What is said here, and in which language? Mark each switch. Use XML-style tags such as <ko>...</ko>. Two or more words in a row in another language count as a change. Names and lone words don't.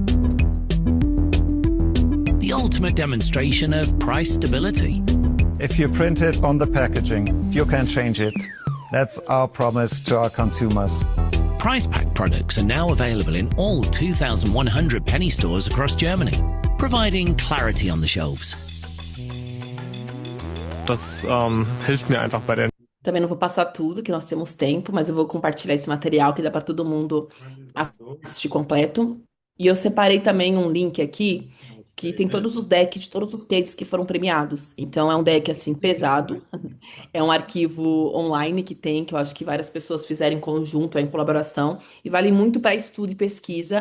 <en>The ultimate demonstration of price stability. If you print it on the packaging, you can change it. That's our promise to our consumers. Price Pack products are now available in all 2,100 Penny stores across Germany, providing clarity on the shelves.</en> <de>Das hilft mir einfach bei der.</de> <pt>Também não vou passar tudo, que nós temos tempo, mas eu vou compartilhar esse material que dá para todo mundo assistir completo. E eu separei também um link aqui que tem todos os decks de todos os cases que foram premiados. Então é um deck assim pesado, é um arquivo online que eu acho que várias pessoas fizeram em conjunto, em colaboração, e vale muito para estudo e pesquisa.</pt>